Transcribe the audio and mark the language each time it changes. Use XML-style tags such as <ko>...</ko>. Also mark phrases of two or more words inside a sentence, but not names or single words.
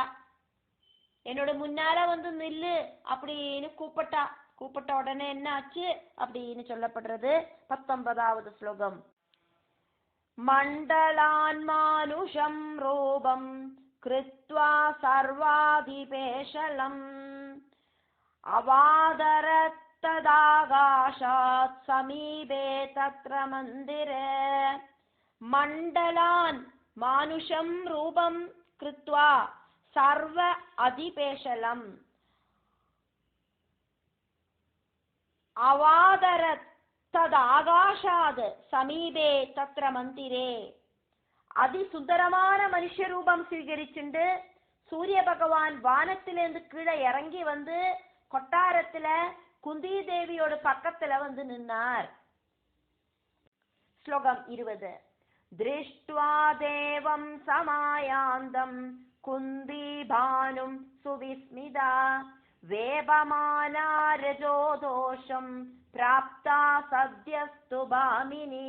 <ta>என்னோட முன்னால வந்து நில்லு அப்படின்னு கூப்பிட்டா. கூப்பிட்ட உடனே என்ன ஆச்சு அப்படின்னு சொல்லப்படுறது 19வது ஸ்லோகம்.</ta> <sa>मण्डलान् मानुषं रूपं कृत्वा सर्वाधिपेशलम् अवादरत्तदाकाशात् समीपे तत्र मन्दिरे मण्डलान् मानुषं रूपं कृत्वा सर्व अधिपेशलम् अवादरत् तदाकाशात् समीपे तत्र मन्दिरे</sa> <ta>அதிசுந்தரமான மனுஷ ரூபம் സ്വീകരിച്ചിട്ട് சூரிய பகவான் வானத்திலிருந்து கீழே இறங்கி வந்து கொட்டாரத்துல குந்தி தேவியோட பக்கத்துல வந்து நின்னார். ஸ்லோகம் 20.</ta> <sa>दृष्ट्वा देवं समायान्तं कुन्ती भानुं सुविस्मिता वेपमाना रजोदोषं प्राप्ता सद्यस्तु भामिनी.</sa>